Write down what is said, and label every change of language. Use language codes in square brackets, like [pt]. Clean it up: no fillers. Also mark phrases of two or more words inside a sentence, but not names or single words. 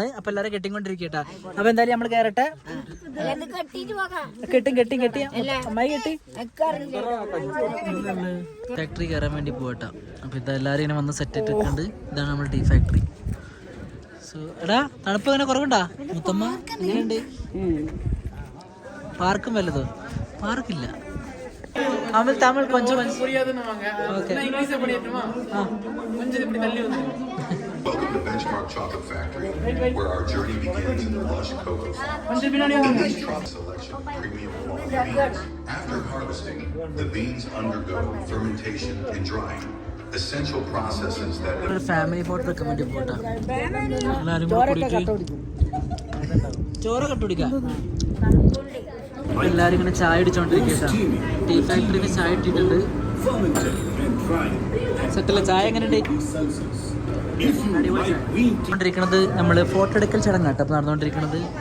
[ml] അപ്പൊ എല്ലാരും കെട്ടിക്കൊണ്ടിരിക്കട്ടാ. അപ്പൊ എന്തായാലും നമ്മള് കയറട്ടെ. കെട്ടി അമ്മായി കെട്ടി. ഫാക്ടറി കയറാൻ വേണ്ടി പോവട്ടാ. അപ്പൊ ഇതെല്ലാരും ഇങ്ങനെ വന്ന് സെറ്റ് ഇട്ടിട്ടുണ്ട്. ഇതാണ് നമ്മുടെ [en] tea factory. [ml] എടാ തണുപ്പ് ഇങ്ങനെ കുറവുണ്ടാ മുത്തമ്മ? എങ്ങനെയുണ്ട്? പാർക്കും വല്ലതോ? പാർക്കില്ല. [ta] தமிழ் கொஞ்சம் ஓகே. [en] Welcome to Benchmark Chocolate Factory, where our journey begins in the lush cocoa farms. In this chocolate selection of premium quality beans, after harvesting, the beans undergo fermentation and drying, essential processes that family photo recommend photo. [ml] എല്ലാരും കൂടി ചോറ് കട്ടുപിടിക്കാം. എല്ലാരും ഇങ്ങനെ ചായ അടിച്ചോണ്ടിരിക്കട്ടാ. ടീ ഫാക്ടറിയിൽ ചായ ഇട്ടിട്ടുണ്ട്. സെറ്റല്ല? ചായ എങ്ങനെയുണ്ട്? ണ്ടിരിക്കണത് നമ്മള് ഫോട്ടോ എടുക്കൽ ചടങ്ങാട്ടോ അപ്പൊ നടന്നുകൊണ്ടിരിക്കണത്.